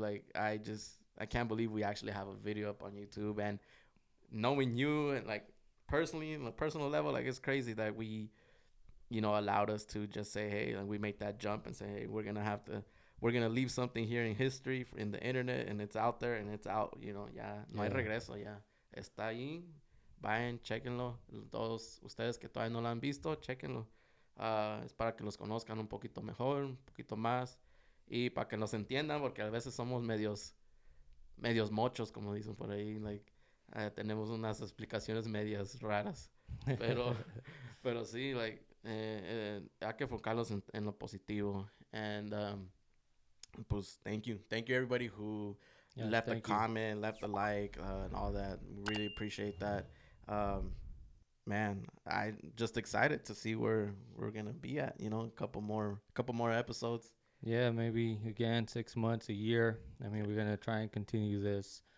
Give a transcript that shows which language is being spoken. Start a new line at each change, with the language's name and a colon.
English: Like I can't believe we actually have a video up on YouTube, and knowing you and like personally, on a personal level, like it's crazy that we, allowed us to just say, hey, like we make that jump and say, hey, we're gonna leave something here in history in the internet, and it's out there and it's out.
Spanish: Ya no hay regreso, ya está ahí. Vayan, chequenlo. Todos ustedes que todavía no lo han visto, chequenlo. Es para que los conozcan un poquito mejor, un poquito más, y para que nos entiendan, porque a veces somos medios mochos, como dicen por ahí. Like, tenemos unas explicaciones medias raras, pero pero sí, like, hay que enfocarlos en lo positivo.
English: And pues thank you everybody who Yes, left a thank you. comment, left a like, and all that. Really appreciate that. Man, I just excited to see where we're gonna be at. A couple more episodes. Yeah, maybe again 6 months, a year. I mean, we're gonna try and continue this.